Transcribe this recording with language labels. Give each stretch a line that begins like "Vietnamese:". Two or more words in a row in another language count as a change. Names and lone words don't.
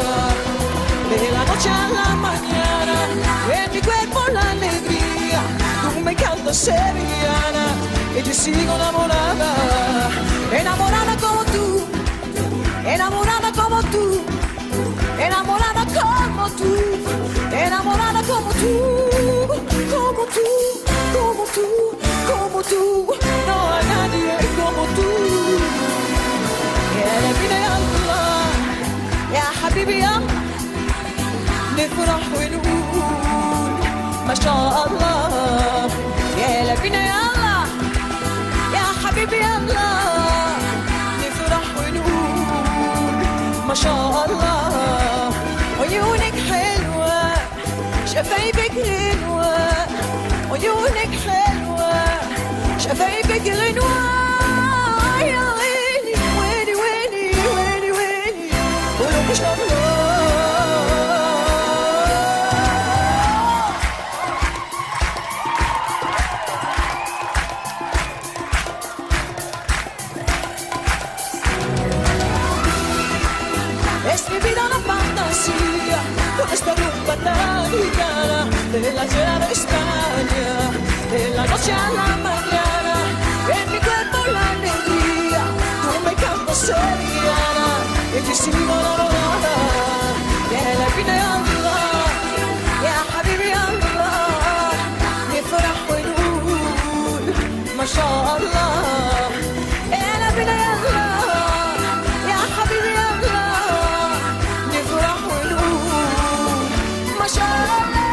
Spanish: de la noche a la mañana, en mi cuerpo la alegría, tú me cantas sevillana, y yo sigo enamorada, enamorada como tú, enamorada como tú, enamorada como tú, enamorada como tú, como tú, como tú, como tú, no hay nadie como tú.
Arabic: يا نبينا يا الله يا حبيبي يا نفرح ونقول ما شاء الله يا نبينا يا الله يا حبيبي يا الله نفرح ونقول ما شاء الله عيونك حلوة شفايفك غنوة عيونك حلوة شفايفك غنوة يا ويلي ويلي ويلي ويلي ويلي قولوا ما شاء الله
Spanish: Es mi vida una fantasía con esta rumba tan gitana de la ciudad de España, de la noche a la mañana, en mi cuerpo la alegría, tú me cantas sevillana, y yo sigo enamorada, ya la vida
Arabic: يا الله، يا حبيبي يا الله، نفرح ونقول ما شاء الله, ya
Spanish: la vida
Arabic: يا الله، يا حبيبي يا الله، نفرح ونقول ما شاء الله.